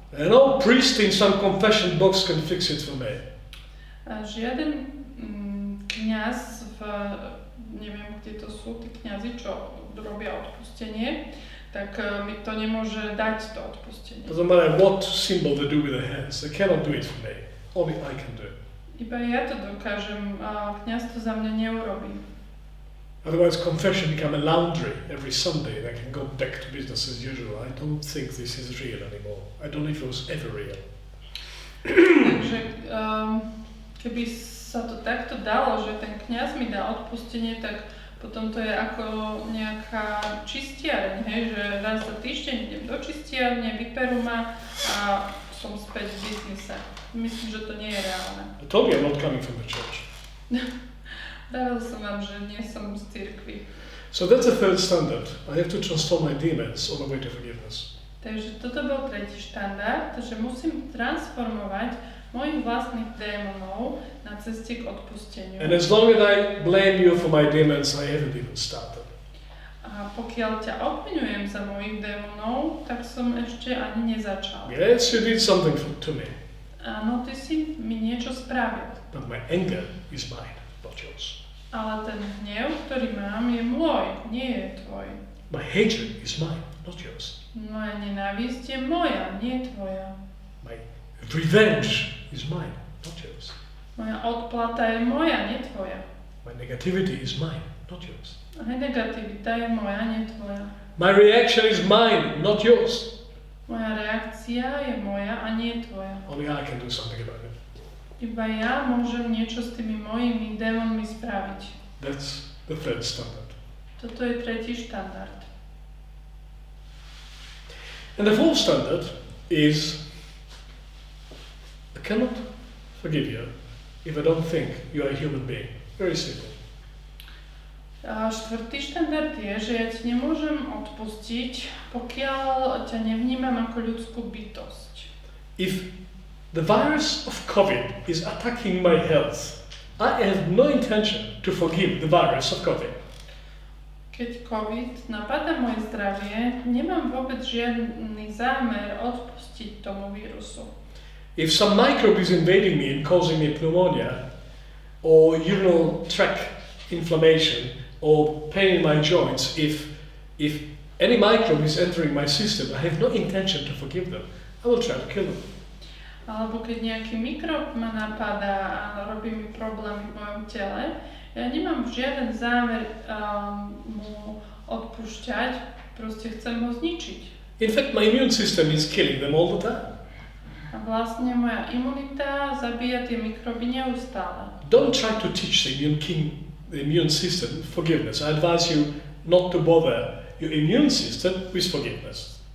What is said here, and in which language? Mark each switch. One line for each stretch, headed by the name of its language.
English: And no priest in some confession box can fix it for me.
Slovak: A žiaden kňaz neviem, kde to sú tí kňazi, čo robia odpustenie, tak mi to nemôže dať to odpustenie.
English: Doesn't matter what symbol they do with their hands, they cannot do it for me. Only I can do it.
Slovak: Iba ja to dokážem, a kňaz to za mňa neurobí.
English: Otherwise confession become a laundry every Sunday and I can go back to business as usual. I don't think this is real anymore. I don't know if it was ever real.
Slovak: Takže keby sa to takto dalo, že ten kňaz mi dá odpustenie, tak potom to je ako nejaká čistiareň, hej, že raz za týždeň idem do čistiarne, vyperú ma a som späť v biznise. Myslím, že to nie je reálne.
English: I told you I'm not coming from the church.
Slovak: Dával som vám, že nie som z cirkvi.
English: So that's the third standard. I have to transform my demons on the way to forgiveness.
Slovak: Takže toto bol tretí štandard, že musím transformovať mojich vlastných démonov na ceste k odpusteniu.
English: And as long as I blame you for my demons, I haven't even started.
Slovak: A pokiaľ ťa obviňujem za mojich démonov, tak som ešte ani nezačal.
English: Yes, you did something to me.
Slovak: Áno, ty si mi niečo spravil.
English: But my anger is mine, not yours.
Slovak: Ale ten hnev, ktorý mám, je môj, nie je tvoj.
English: My hatred is mine, not yours.
Slovak: Moja nenávisť je moja, nie tvoja.
English: My revenge is mine, not yours.
Slovak: Moja odplata je moja, nie tvoja.
English: My negativity is mine, not yours.
Slovak: Aj negativita je moja, nie tvoja.
English: My reaction is mine, not yours.
Slovak: Moja reakcia je moja a nie tvoja.
English: Only I can do something about it.
Slovak: Iba ja môžem niečo s tými mojimi démonmi spraviť.
English: That's the third standard.
Slovak: Toto je tretí štandard.
English: And the fourth standard is I cannot forgive you if I don't think you are a human being. Very simple.
Slovak: A štvrtý štandard je, že ja ti nemôžem odpustiť, pokiaľ ťa nevnímam ako ľudskú bytosť.
English: If the virus of COVID is attacking my health, I have no intention to forgive the virus of COVID.
Slovak: Keď COVID napadá moje zdravie, nemám vôbec žiadny zámer odpustiť tomu vírusu.
English: If some microbe is invading me and causing me pneumonia, or urinary tract inflammation, or pain in my joints, if any microbe is entering my system, I have no intention to forgive them. I will try to kill them.
Slovak: Alebo keď nejaký mikrob ma napadá a robí mi problémy v mojom tele, ja nemám žiaden zámer mu odpúšťať, proste chcem ho zničiť.
English: In fact, my immune system is killing them all the time.
Slovak: A vlastne moja imunita zabíja tie mikroby neustále.
English: Don't try to teach the immune system forgiveness. I advise you not to bother your immune system with forgiveness.